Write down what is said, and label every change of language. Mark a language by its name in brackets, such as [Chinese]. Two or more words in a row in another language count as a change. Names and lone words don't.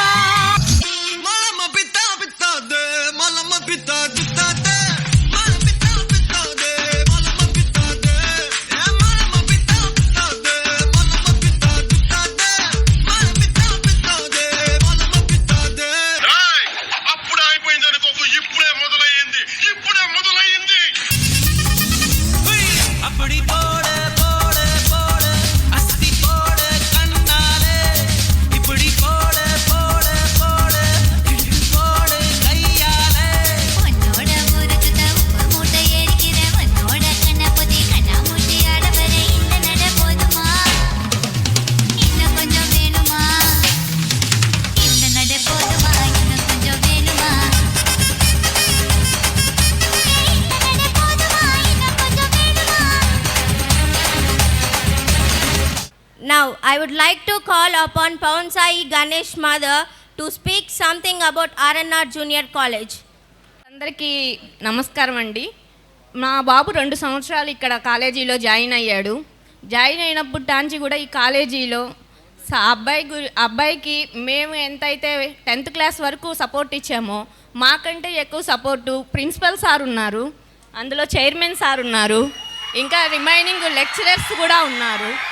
[Telugu] మలమ పిత్తా పిత్తాదే మలమ పిత్తా పిత్తాదే మలమ పిత్తా పిత్తాదే మలమ పిత్తాదే ఏ మలమ పిత్తా పిత్తాదే మలమ పిత్తా పిత్తాదే మలమ పిత్తా పిత్తాదే మలమ పిత్తాదే అప్పుడు అయిపోయింది అనుకోకు ఇప్పుడే మొదలయ్యింది [Tamil] அப்படி போடு போடு போடு அஸ்தி போடு கண்ணாலே இப்படி போடு போடு போடு இடி போடு கையாலே உன்னோட ஊருக்குத உப்பு மூட்டை ஏறிக்கிற உன்னோட கண்ணை பொத்தி கண்ணா மூட்டி ஆட வர இந்த நட போதுமா இன்னும் கொஞ்சம் வேணுமா இந்த நட போதுமா இன்னும் கொஞ்சம் வேணுமா இந்த நட போதுமா இன்னும் கொஞ்சம் வேணுமா [English] Now, I would like to call upon Paunsai Ganesh mother to speak something about RNR Junior College. [Telugu] అందరికీ నమస్కారం అండి. మా బాబు 2 సంవత్సరాలు ఇక్కడ కాలేజీలో జాయిన్ అయ్యాడు. జాయిన్ అయినప్పుడు టాంచి కూడా ఈ కాలేజీలో అబ్బాయికి మేము ఎంతైతే 10th క్లాస్ వరకు సపోర్ట్ ఇచ్చామో మాకంటే ఎక్కువ సపోర్టు [English] principal sir [Telugu] ఉన్నారు, అందులో [English] chairman sir [Telugu] ఉన్నారు, ఇంకా [English] remaining lecturers [Telugu] కూడా ఉన్నారు.